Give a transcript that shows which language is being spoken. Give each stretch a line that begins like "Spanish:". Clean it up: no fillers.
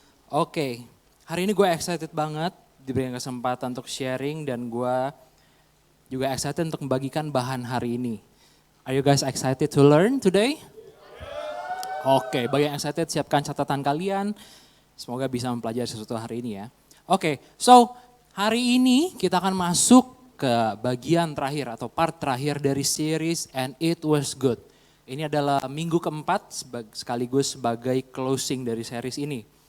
Indonesian: Oke, hari ini gue excited banget diberikan kesempatan untuk sharing dan gue juga excited untuk membagikan bahan hari ini.
English: Are you guys excited to learn today?
Indonesian: Oke, bagi yang excited siapkan catatan kalian. Semoga bisa mempelajari sesuatu hari ini ya. Oke, so hari ini kita akan masuk ke bagian terakhir atau part terakhir dari series And It Was Good. Ini adalah minggu keempat sekaligus sebagai closing dari series ini.